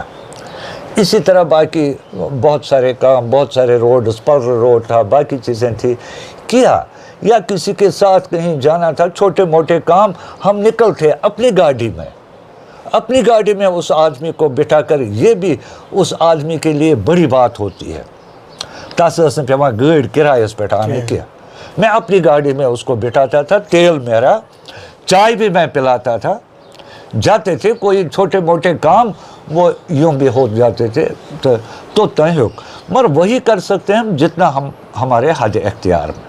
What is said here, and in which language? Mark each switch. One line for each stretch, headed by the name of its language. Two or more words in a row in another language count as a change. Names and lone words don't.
Urdu: اسی طرح باقی بہت سارے کام, بہت سارے روڈ, اسپر روڈ تھا, باقی چیزیں تھی کیا, یا کسی کے ساتھ کہیں جانا تھا, چھوٹے موٹے کام ہم نکلتے اپنی گاڑی میں. اپنی گاڑی میں اس آدمی کو بٹھا کر، یہ بھی اس آدمی کے لیے بڑی بات ہوتی ہے.
Kashmiri: تس ٲس نہٕ پیٚوان گٲڑۍ کِرایَس پٮ۪ٹھ اَنٕنۍ کینٛہہ.
Urdu: میں اپنی گاڑی میں اس کو بٹھاتا تھا، تیل میرا، چائے بھی میں پلاتا تھا. جاتے تھے کوئی چھوٹے موٹے کام وہ یوں بھی ہو جاتے تھے تو تہیوک. مگر وہی کر سکتے ہیں ہم جتنا ہم ہمارے حد اختیار میں.